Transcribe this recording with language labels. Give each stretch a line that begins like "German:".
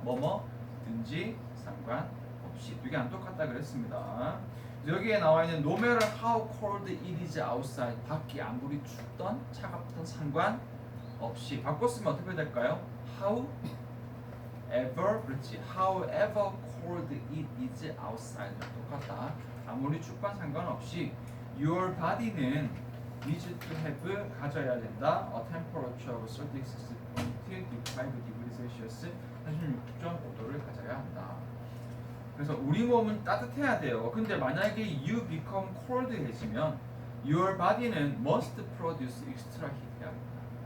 Korean: 뭐뭐든지 상관없이. 두 개 안 똑같다 그랬습니다. 여기에 나와 있는
English: no matter how cold it is outside,
Korean: 밖이 아무리 춥던 차갑던 상관없이. 바꿨으면 어떻게 될까요? however, 그렇지.
English: however cold it is outside
Korean: 똑같다. 아무리 춥건 상관없이 your body는
English: needs to have
Korean: 가져야 된다.
English: a temperature of 36.5 degrees Celsius
Korean: 36.5도를 가져야 한다. 그래서 우리 몸은 따뜻해야 돼요. 근데 만약에
English: you become cold해지면 your body는 must produce extra heat
Korean: 해야 된다.